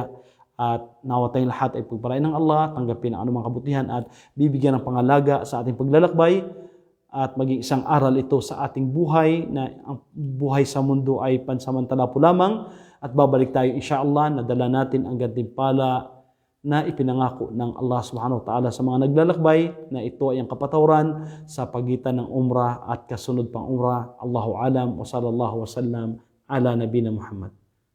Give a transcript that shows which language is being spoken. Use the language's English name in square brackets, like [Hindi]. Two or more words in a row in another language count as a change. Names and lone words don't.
[Filipino] At nawa tayong lahat ay pagpalain ng Allah, tanggapin ang anumang kabutihan at bibigyan ng pangalaga sa ating paglalakbay at maging isang aral ito sa ating buhay na ang buhay sa mundo ay pansamantala po lamang at babalik tayo insyaallah na dala natin ang gantimpala na ipinangako ng Allah [Arabic] سبحانه وتعالى [Filipino] sa mga naglalakbay na ito ay ang kapatawaran sa pagitan ng umrah at kasunod pang umrah. [Arabic] الله أعلم وصلى الله وسلم على نبينا محمد.